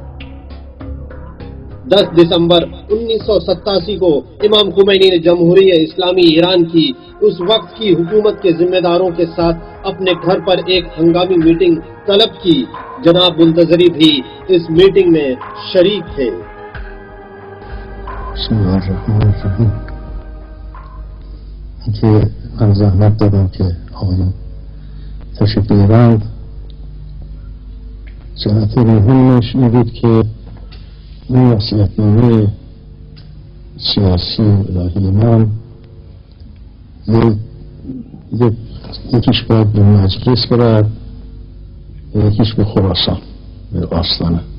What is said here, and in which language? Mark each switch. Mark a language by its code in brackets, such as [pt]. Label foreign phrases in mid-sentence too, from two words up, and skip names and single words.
[ur] 10 دسمبر 1987 کو امام خمینی نے جمہوریہ اسلامی ایران کی اس وقت کی حکومت کے ذمہ داروں کے ساتھ اپنے گھر پر ایک ہنگامی میٹنگ طلب کی۔ جناب منتظری بھی اس میٹنگ میں شریک تھے۔ [ar] بسم اللہ الرحمن الرحیم۔ [fa] که من زحمت دادم که آقایون تشریف بیارند. جهت مهمش این بود که این وصیت‌نامه سیاسی الهی من یکیش باید به مجلس برد و یکیش به خراسان، به آستانه.